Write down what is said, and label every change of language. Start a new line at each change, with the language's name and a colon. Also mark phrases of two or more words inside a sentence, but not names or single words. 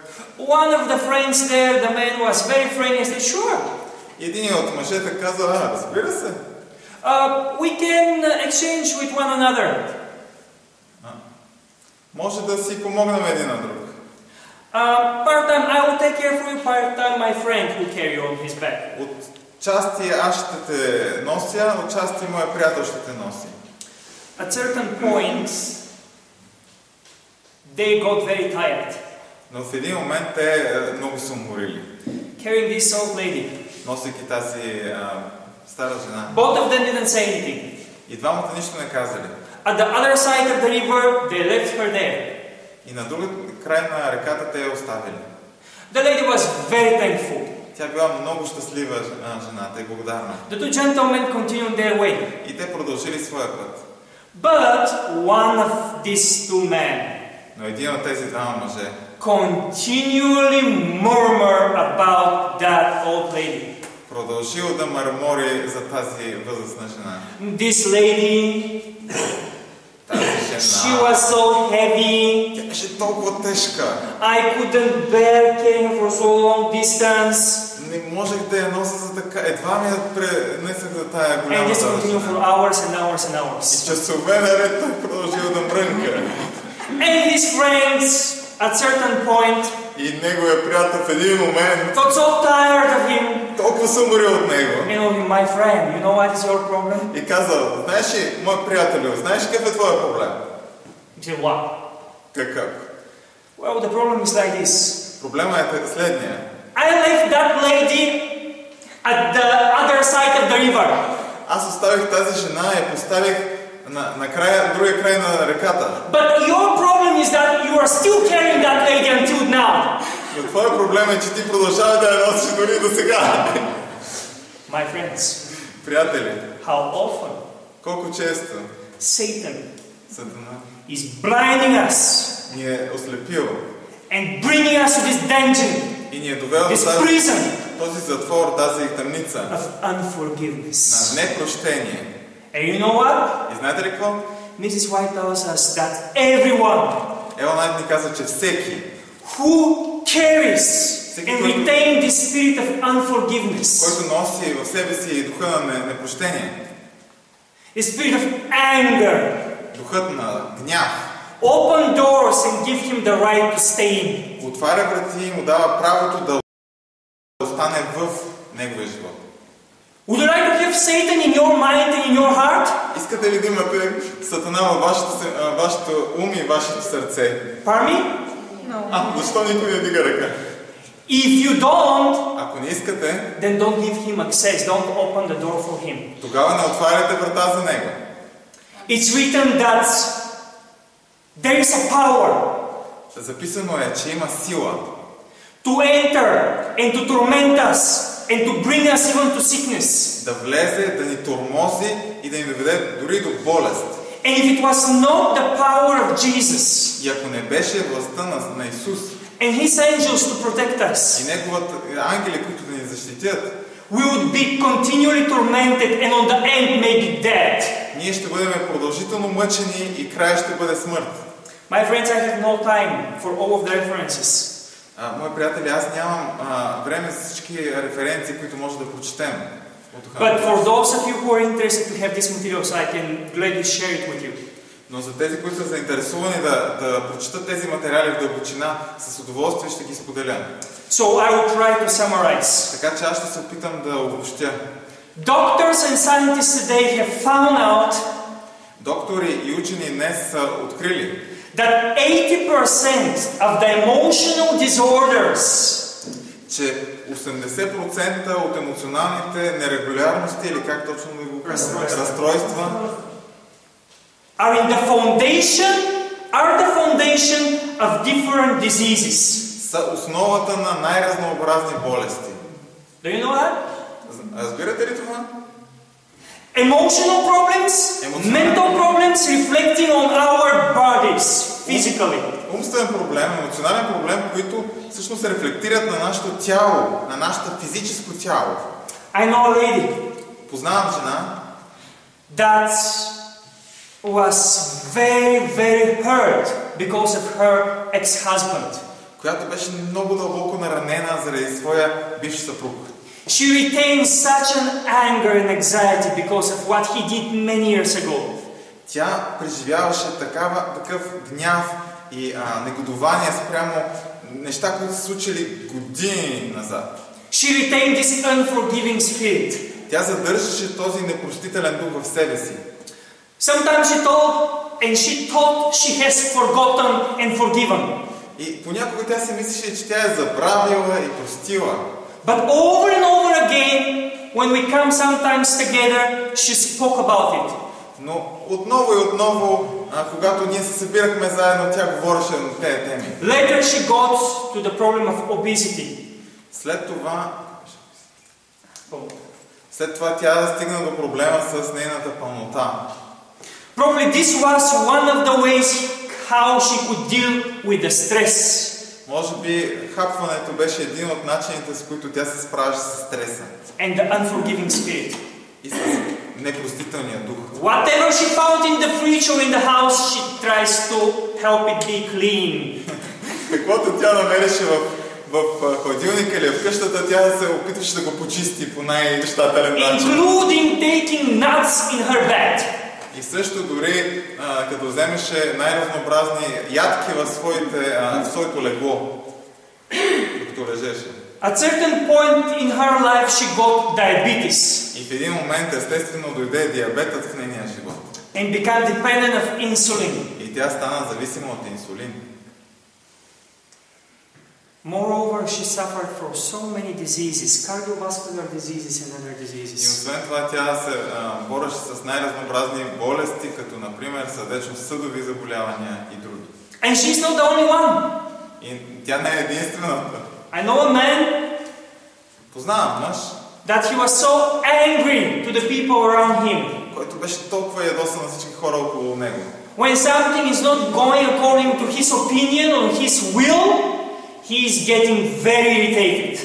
English: One of the friends there, the man was very friendly and said, "Sure."
Bulgarian: Един от мъжете каза, разбира се.
English: We can exchange with one another.
Bulgarian: Може да си помогнем един на друг.
English: Part-time I will take care of you, part-time my friend will carry you on his back.
Bulgarian: От части аз ще те нося, от части моя приятел ще те носи.
English: At certain points, they got very tired.
Bulgarian: Но в един момент те много са уморили.
English: Carrying this old lady.
Bulgarian: Носейки тази стара жена.
English: Both of them didn't say anything.
Bulgarian: И двамата нищо не казали.
English: At the other side of the river, they left her there.
Bulgarian: И на другия край на реката те я оставили.
English: The lady was very thankful.
Bulgarian: Тя била много щастлива жената и благодарна.
English: The two gentlemen continued their way.
Bulgarian: И те продължили своя път.
English: But one of these two men,
Bulgarian: но един от тези двама мъже
English: continually murmur about that old lady.
Bulgarian: Продължил да мърмори за тази възрастна жена.
English: This lady, she was so heavy.
Bulgarian: Тя беше толкова тежка.
English: I couldn't bear carrying for so long distance.
Bulgarian: Не можех да я нося за така. Едва ми я пренесах за тая голяма
English: And this continued for hours and hours and hours.
Bulgarian: И часове наред той продължил да мрънка.
English: And his friends, at certain point,
Bulgarian: и неговия приятел в един момент
English: got so tired of him.
Bulgarian: Толкова се уморил от него.
English: My friend, you know what is your problem?
Bulgarian: И казал, знаеш ли, мой приятелю, знаеш какъв е твоя проблем?
English: He said, what?
Bulgarian: Какъв?
English: Well, the problem is like this.
Bulgarian: Проблема е следния.
English: I left that lady at the other side of the river.
Bulgarian: Аз оставих тази жена и я поставих на другия край на реката.
English: But your problem is that you are still carrying that lady until now.
Bulgarian: Но твоя проблем е, че ти продължаваш да я носиш дори до сега.
English: My friends,
Bulgarian: приятели,
English: how often
Bulgarian: колко често
English: Satan
Bulgarian: Сатана
English: is blinding us
Bulgarian: ни е ослепил
English: and bringing us to this dungeon,
Bulgarian: и ни е довел
English: this
Bulgarian: до
English: prison
Bulgarian: този затвор, тази тъмница
English: of unforgiveness.
Bulgarian: на непрощение.
English: And you know what?
Bulgarian: И знаете ли какво?
English: Mrs. White tells us that everyone
Bulgarian: Елън Уайт ни казва, че всеки,
English: who carries and retain this spirit of unforgiveness,
Bulgarian: който носи в себе си духа на непрощение,
English: the spirit of anger,
Bulgarian: духът на гняв,
English: open doors and give him the right to stay in.
Bulgarian: отваря врати и му дава правото да остане в неговия живот.
English: Would you like to have Satan in your mind and in your heart?
Bulgarian: Искате ли да имате Сатана във вашето ум и вашето сърце?
English: Pardon me?
Bulgarian: Защо никой не дига ръка?
English: If you don't,
Bulgarian: Ако не искате,
English: then don't give him access. Don't open the door for him.
Bulgarian: тогава не отваряте врата за него.
English: It's written that there is a power
Bulgarian: Записано е, че има сила
English: to enter and to torment us and to bring us even to sickness.
Bulgarian: да влезе, да ни тормози и да ни доведе дори до болест.
English: And if it was not the power of Jesus
Bulgarian: И ако не беше властта на Исус
English: and His angels to protect us,
Bulgarian: и неговите ангели, които да ни защитят,
English: we would be continually tormented and on the end maybe dead.
Bulgarian: ние ще бъдем продължително мъчени и края ще бъде смърт.
English: My friends, I have no time for all of the references.
Bulgarian: Мои приятели, аз нямам време за всички референции, които може да прочетем от Духа.
English: But for those of you who are interested to have these materials, I can gladly share it with you.
Bulgarian: Но за тези, които са заинтересувани да прочитат тези материали в дълбочина, с удоволствие ще ги споделя.
English: So I will try to summarize.
Bulgarian: Така че аз ще се опитам да обобщя.
English: Doctors and scientists today have found out
Bulgarian: Доктори и учени днес са открили,
English: that 80% of the emotional disorders
Bulgarian: че 80% от емоционалните нерегулярности, или как точно да го кажа, разстройства,
English: are the foundation of different diseases.
Bulgarian: са основата на най-разнообразни болести.
English: Do you know that?
Bulgarian: Разбирате ли това?
English: Emotional problems, mental problems reflecting on our bodies physically.
Bulgarian: Умствен проблем, емоционален проблем, които всъщност се рефлектират на нашето тяло, на нашето физическо тяло.
English: I know a lady
Bulgarian: Познавам жена,
English: that was very, very hurt because of her ex-husband.
Bulgarian: която беше много дълбоко наранена заради своя бивш съпруг.
English: She retained such an anger and anxiety because of what he did many years ago.
Bulgarian: Тя преживяваше такъв гняв и негодование спрямо неща, които са случили години назад.
English: She retained this unforgiving spirit.
Bulgarian: Тя задържаше този непростителен дух в себе си.
English: Sometimes she thought she has forgotten and forgiven.
Bulgarian: И понякога тя си мислеше, че тя е забравила и простила.
English: But over and over again, when we come sometimes together, she spoke about it.
Bulgarian: Но отново и отново, когато ние се събирахме заедно, тя говореше на тези теми.
English: Later she got to the problem of obesity.
Bulgarian: След това тя стигна до проблема с нейната пълнота.
English: Probably this was one of the ways how she could deal with the stress.
Bulgarian: Може би хапването беше един от начините, с които тя се справяше с стреса.
English: And the unforgiving spirit.
Bulgarian: И с непростителния дух.
English: Whatever she found in the fridge or in the house, she tries to help it be clean.
Bulgarian: Каквото тя намереше в хладилника или в къщата, тя се опитваше да го почисти по най-щателен начин.
English: Including taking nuts in her bed.
Bulgarian: И също дори като вземеше най-разнообразни ядки в своето легло, докато лежеше.
English: At certain point in her life she got diabetes.
Bulgarian: И в един момент естествено дойде диабетът в нейния живот.
English: And became dependent of insulin.
Bulgarian: И тя стана зависима от инсулин.
English: Moreover, she suffered from so many diseases, cardiovascular diseases and other
Bulgarian: И
English: diseases.
Bulgarian: освен това тя се бореше с най-разнообразни болести, като например сърдечно-съдови заболявания и други.
English: And she's not the only one.
Bulgarian: И тя не е единствената.
English: I know a man
Bulgarian: Познавам мъж,
English: that he was so angry to the people around him.
Bulgarian: който беше толкова ядосан на всички хора около него.
English: when something is not going according to his opinion or his will, he is getting very irritated.